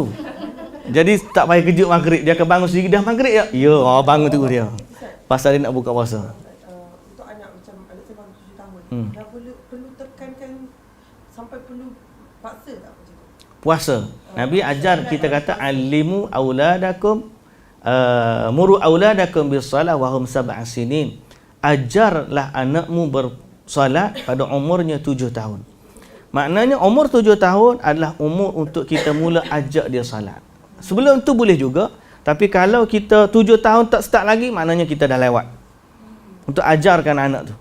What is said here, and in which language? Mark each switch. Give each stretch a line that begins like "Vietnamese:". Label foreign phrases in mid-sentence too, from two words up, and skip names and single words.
Malay: Jadi tak payah kejut maghrib, dia akan bangun sendiri. Dah maghrib ya? Ya, bangun tu dia. Pasal dia nak buka puasa. Untuk anak macam anak saya baru 7 tahun, dah perlu tekankan sampai perlu paksa tak macam tu? Puasa. Nabi ajar kita kata
Arabic: alimu auladakum muru auladakum bis-salah wa hum 7 sinin.
Malay: Ajarlah anakmu bersolat pada umurnya 7 tahun. Maknanya umur 7 tahun adalah umur untuk kita mula ajak dia salat. Sebelum tu boleh juga, tapi kalau kita 7 tahun tak start lagi, maknanya kita dah lewat untuk ajarkan anak tu.